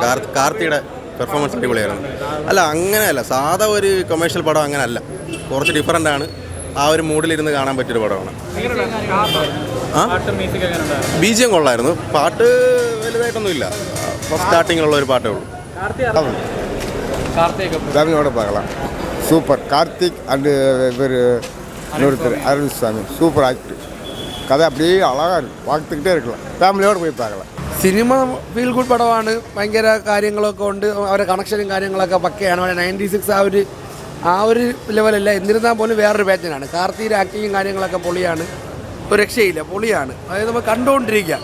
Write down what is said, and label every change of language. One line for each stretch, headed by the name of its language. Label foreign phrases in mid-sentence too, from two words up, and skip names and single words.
Malayalam: കാർത്തിയുടെ പെർഫോമൻസ് അടിപൊളിയായിരുന്നു. അല്ല, അങ്ങനെയല്ല, സാധാ ഒരു കൊമേഴ്ഷ്യൽ പടം അങ്ങനെയല്ല, കുറച്ച് ഡിഫറൻ്റ് ആണ്. ആ ഒരു മൂഡിലിരുന്ന് കാണാൻ പറ്റിയൊരു പടമാണ്. BGM കൊള്ളായിരുന്നു. പാട്ട് വലുതായിട്ടൊന്നുമില്ല, ഫസ്റ്റ് സ്റ്റാർട്ടിങ്ങിലുള്ള ഒരു പാട്ടേ ഉള്ളൂ.
Tamil: ஃபேமிலியோட பார்க்கலாம். சூப்பர் கார்த்திக் அண்டு இவர் இன்னொருத்தர் அரவிந்த் சுவாமி
English: super actor.
Tamil: கதை அப்படியே அழகாக இருக்கும், பார்த்துக்கிட்டே இருக்கலாம்.
Malayalam: ഫാമിലിയോട് പോയി பார்க்கலாம். സിനിമ
English: feel good
Malayalam: പടമാണ്. ഭയങ്കര കാര്യങ്ങളൊക്കെ ഉണ്ട്, അവരുടെ കണക്ഷനും കാര്യങ്ങളൊക്കെ പക്കയാണ്. 96 ആ ഒരു ലെവലല്ല, എന്നിരുന്നാൽ പോലും വേറൊരു പാറ്റേണാണ്. കാർത്തിയുടെ ആക്ടിങ്ങും കാര്യങ്ങളൊക്കെ പൊളിയാണ്, ഒരു രക്ഷയില്ല, പൊളിയാണ്. അതായത് നമ്മൾ കണ്ടുകൊണ്ടിരിക്കുക.